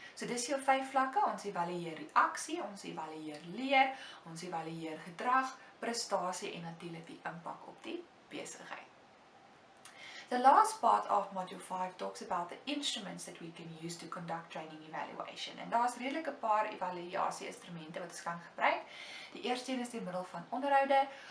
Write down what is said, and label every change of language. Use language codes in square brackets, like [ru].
[af] So dis jou 5 vlakke. Ons evalueer reaksie, ons evalueer leer, ons evalueer gedrag, prestasie en natuurlik die impak op die besigheid. [en] The last part of Module 5 talks about the instruments that we can use to conduct training evaluation. [af] En daar's redelik 'n paar evaluasie-instrumente wat ons kan gebruik. Die eerste een is deur middel van onderhoude.